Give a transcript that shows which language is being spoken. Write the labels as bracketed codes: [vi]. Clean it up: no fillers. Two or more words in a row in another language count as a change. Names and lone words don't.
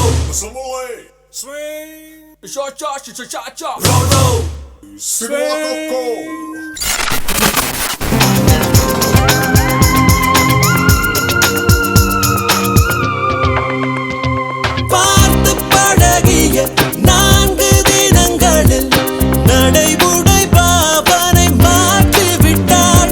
[en] Assembly. Swing. Cha-cha-cha-cha-cha. Roll. Swing. [ta] பார்த்து பழகிய 4 தினங்களில் நடைமுறை பாவனை மாற்றிவிட்டாள்.